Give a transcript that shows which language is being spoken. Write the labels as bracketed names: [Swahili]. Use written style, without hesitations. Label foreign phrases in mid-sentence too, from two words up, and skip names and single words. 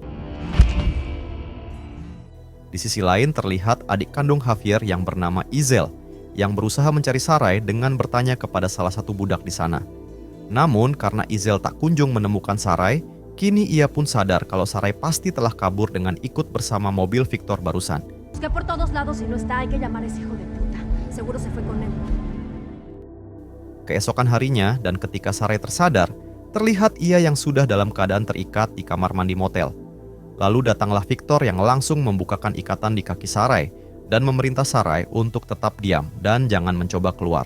[Indonesian] Di sisi lain terlihat adik kandung Javier yang bernama Izel, yang berusaha mencari Sarai dengan bertanya kepada salah satu budak di sana. Namun karena Izel tak kunjung menemukan Sarai, kini ia pun sadar kalau Sarai pasti telah kabur dengan ikut bersama mobil Victor barusan. [Spanish] Busqué por todos lados y no está, hay que llamar a ese hijo de puta. Seguro se fue con él. [Indonesian] Keesokan harinya dan ketika Sarai tersadar, terlihat ia yang sudah dalam keadaan terikat di kamar mandi motel. Lalu datanglah Victor yang langsung membukakan ikatan di kaki Sarai dan memerintah Sarai untuk tetap diam dan jangan mencoba keluar.